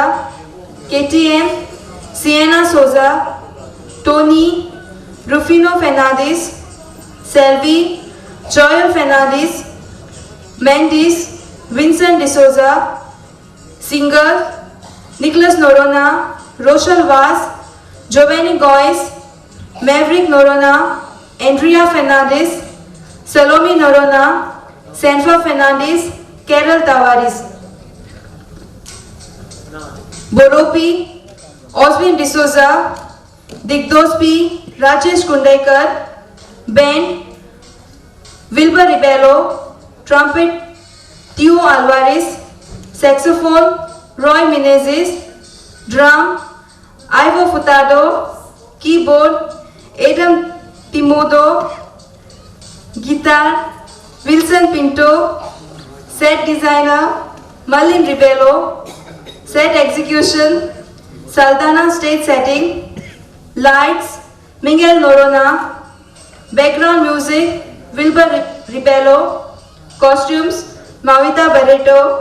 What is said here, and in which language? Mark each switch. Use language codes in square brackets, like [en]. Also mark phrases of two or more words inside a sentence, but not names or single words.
[en] KTM Sienna Souza, Tony Rufino Fernandes, Selvi Joel Fernandes, Mendes Vincent D'Souza, Singer Nicholas Norona, Rochelle Vaz, Giovanni Gois, Maverick Norona, Andrea Fernandes, Salome Norona, Senfa Fernandes, Carol Tavares. Boropi, Oswin D'Souza, Digdos P, Rajesh Kundekar, Band, Wilbur Ribello, Trumpet, Tio Alvarez, Saxophone, Roy Menezes, Drum, Ivo Furtado, Keyboard, Adam Timodo, Guitar, Wilson Pinto, Set Designer, Malin Ribello, Set Execution, Saldana Stage Setting, Lights, Miguel Norona, Background Music, Wilbur Ribello, Costumes, Mavita Barreto,